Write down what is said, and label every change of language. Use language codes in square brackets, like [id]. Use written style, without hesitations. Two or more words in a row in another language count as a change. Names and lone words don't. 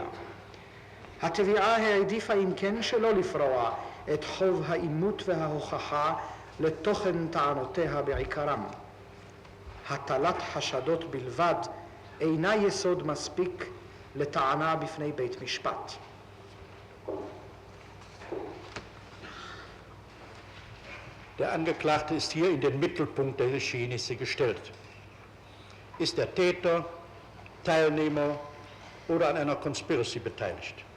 [he] התביעה העדיפה אם כן שלא לפרוע את חוב האימות וההוכחה לתוכן טענותיה בעיקרם. הטלת חשדות בלבד אינה יסוד מספיק לטענה בפני בית משפט. [de] Der Angeklagte ist hier in den Mittelpunkt der Geschehnisse gestellt. Ist der Täter, Teilnehmer oder an einer Conspiracy beteiligt?